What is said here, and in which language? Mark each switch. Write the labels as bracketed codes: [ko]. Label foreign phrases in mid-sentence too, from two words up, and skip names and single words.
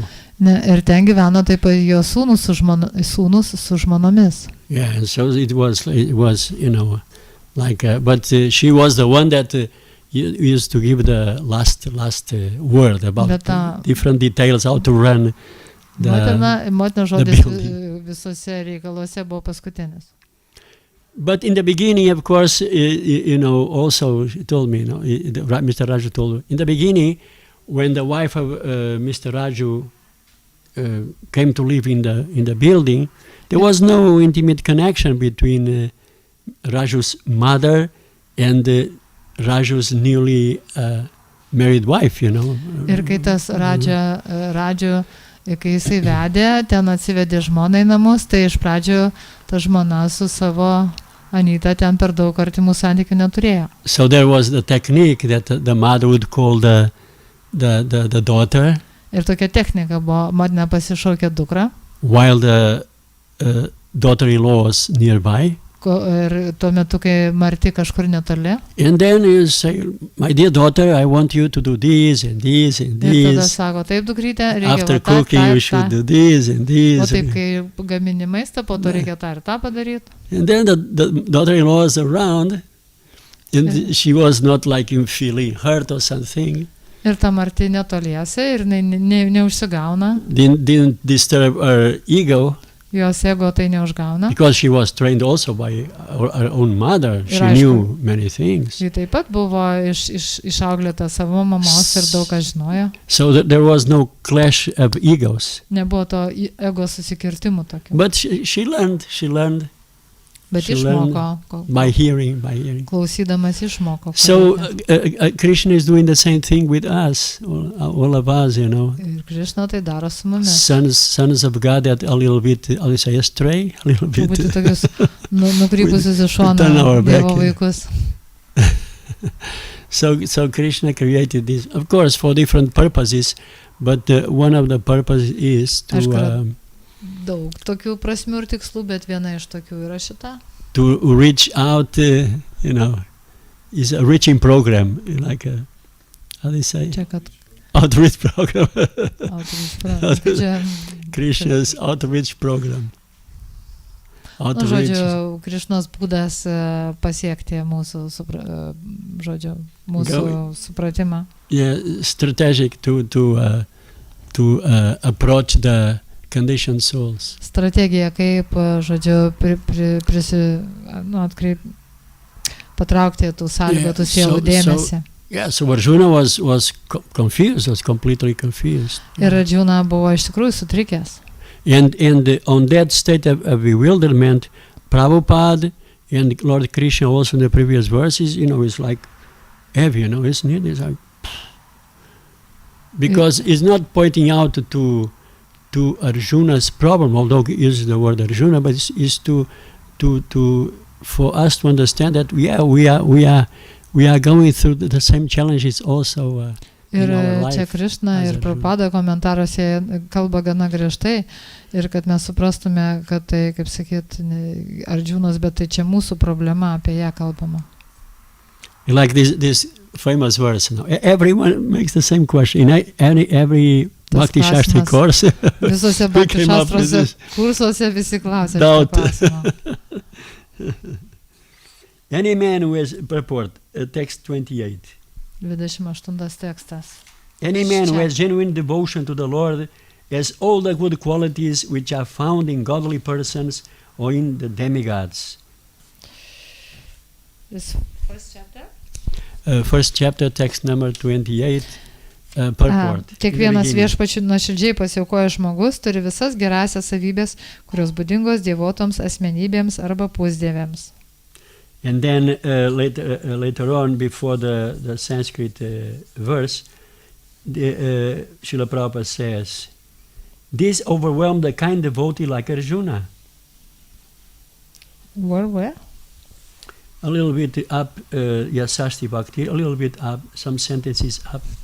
[lt] Ir ten gyveno taip pat jo sūnus su žmonomis. [en] Yeah, and so it was like, but she was the one that used to give the last word about different details, how to run [lt] Motina žodis visose reikaluose buvo paskutinis. [en] But in the beginning, of course, also she told me, Mr. Raju told me, in the beginning, when the wife of Mr. Raju came to live in the building, there was no intimate connection between Raju's mother and Raju's newly married wife, [lt] Ir kai tas Radžiu, kai jisai vedė, ten atsivedė žmoną į namus, tai iš pradžių ta žmona su savo Anyta ten per daug artimų santykių neturėjo. [en] So there was the technique that the mother would call the daughter. [lt] Ir tokia technika buvo, motina pasišaukė dukrą. [en] While the daughter-in-law was nearby. [lt] Ir tuo metu, kai Marti kažkur netoli. [en] And then you say, my dear daughter, I want you to do this and this and this. [lt] Ir tada sako, taip dukrytė, reikia [en] after cooking you should do this and this. [lt] O taip, kai gamini maistą, po to reikia tą ir tą padaryti. [en] And then the daughter-in-law was around and she was not like feeling hurt or something. [lt] Ir ta Marti netoliese ir neužsigauna. [en] Didn't disturb her ego. [lt] Jos ego tai neužgauna. [en] Because she was trained also by her own mother. She knew many things. [lt] Ji taip pat buvo išauklėta savo mamos ir daug ką žinojo. [en] So there was no clash of egos. [lt] Nebuvo to ego susikirtimų tokių. [en] But she learned. [lt] Bet išmoko. [en] By hearing. [lt] Klausydamas išmoko. [en] So Krishna is doing the same thing with us, all of us, [lt] Ir Krishna tai daro su mumis. [en] Sons of God that a little bit, I'll say, astray, a little bit. [lt] Truputį tokius nukrypusius į šoną Dievo vaikus. [en] So Krishna created this, of course, for different purposes, but one of the purposes is to... [lt] Daug tokių prasmių ir tikslų, bet viena iš tokių yra šita. [en] To reach out, is a reaching program, like a, how do you say? Outreach program. Krishna's outreach program. [lt] Žodžiu, Krishnos būdas pasiekti mūsų supratimą. [en] Yeah, strategic to approach the conditioned souls. [lt] Strategija, kaip, žodžiu, patraukti tų sąlygotų sielų dėmesį. [en] So Arjuna was confused, was completely confused. [lt] Ir Arjuna buvo iš tikrųjų sutrikęs. [en] And on that state of bewilderment, Prabhupada and Lord Krishna also in the previous verses, is like heavy, isn't it? It's like, because it's not pointing out to Arjuna's problem, although he uses the word Arjuna, but it's to for us to understand that we are going through the same challenges also in our life. [lt] Ir čia Krishna ir Prabhupada komentaruose kalba gana griežtai ir kad mes suprastume, kad tai, kaip sakyt, Arjunas, bet tai čia mūsų problema, apie ją kalbama. [en] Like this famous verse. No? Everyone makes the same question. In every Bhakti Shastri course, [lt] Visose [en] we [lt] Bhakti [en] came up with [lt] Shastrose [en] this. [lt] kursuose visi klausia šito [en] Doubt. [lt] klausimo. [en] Any man who has purport, text 28. [lt] 28 tekstas. [en] Any man who [lt] Čia. [en] has genuine devotion to the Lord has all the good qualities which are found in godly persons or in the demigods. This first chapter? First chapter, text number 28, purport. [lt] Kiekvienas viešpačiui nuoširdžiai pasiaukoja žmogus turi visas gerasias savybės, kurios būdingos dievotoms asmenybėms arba pusdievėms. [en] And then later on, before the Sanskrit verse, Srila Prabhupada says, this overwhelmed a kind devotee like Arjuna. Where? A little bit up, Yasasti Bhakti, a little bit up, some sentences up.